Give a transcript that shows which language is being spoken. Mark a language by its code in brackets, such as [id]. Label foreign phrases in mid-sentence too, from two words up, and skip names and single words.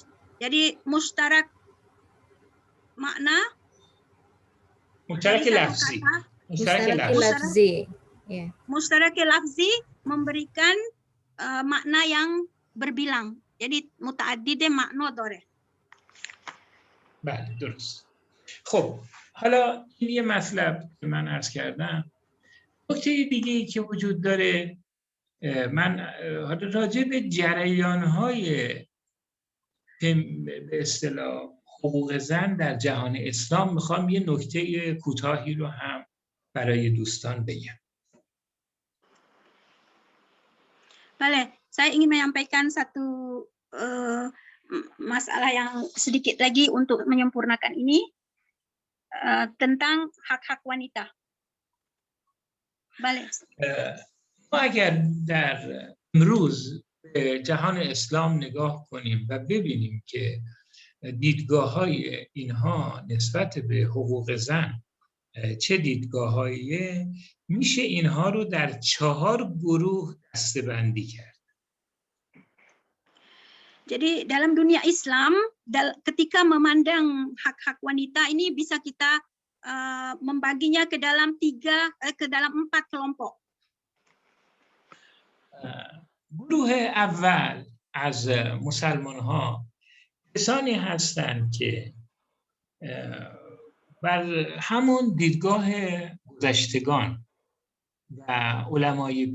[id] Jadi [ar] مشترك معنى, مشترك لفظي. مشترك لفظي [id] memberikan makna yang berbilang. [ar] Jadi متعدد معنى dاره. [fa] بله درست. خب حالا این یه مطلب که من عرض کردم. نکته دیگه‌ای که وجود داره، من راجع به جریان‌های به اصطلاح حقوق زن در جهان اسلام میخوام یه نکته کوتاهی رو هم برای دوستان بگم. [id] Boleh, saya ingin menyampaikan satu masalah yang sedikit lagi untuk menyempurnakan ini tentang hak-hak wanita. Boleh. [fa] ما اگر در امروز به جهان اسلام نگاه کنیم و ببینیم که دیدگاه‌های اینها نسبت به حقوق زن چه دیدگاه‌هاییه، میشه اینها رو در 4 گروه دسته‌بندی کرد. [id] Jadi dalam dunia Islam, ketika memandang hak-hak wanita ini bisa kita membaginya ke dalam 4 kelompok. [fa] گروه اول از مسلمان ها کسانی هستند که بر همون دیدگاه گذشتگان و علمای